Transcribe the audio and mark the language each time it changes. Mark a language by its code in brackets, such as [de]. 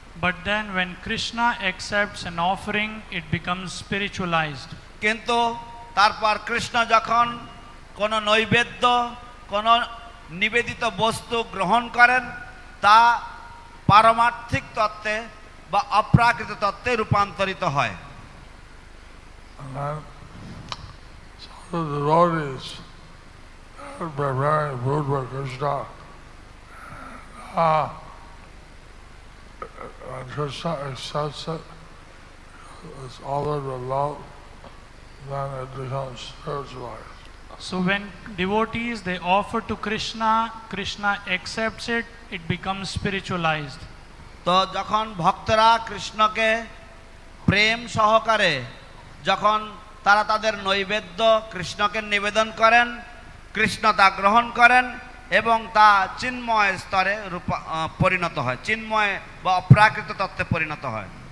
[en] But then when Krishna accepts an offering, it becomes spiritualized. [bn] কিন্তু তারপর কৃষ্ণ যখন কোন নৈবেদ্য কোন নিবেদিত বস্তু গ্রহণ করেন তা পারমার্থিক তত্ত্বে বা অপ্রাকৃত তত্ত্বে রূপান্তরিত হয়। [en] And then the devotees are preparing food for Krishna. And Krishna accepts it, it's offered with love, then it becomes spiritualized. So when devotees they offer to Krishna, Krishna accepts it, it becomes spiritualized. [bn] তো যখন ভক্তরা কৃষ্ণকে প্রেম সহকারে যখন তারা তাদের নৈবেদ্য কৃষ্ণকে নিবেদন করেন, কৃষ্ণ তা গ্রহণ করেন এবং তা চিন্ময় স্তরে পরিণত হয়, চিন্ময় বা অপ্রাকৃত তত্ত্বে পরিণত হয়।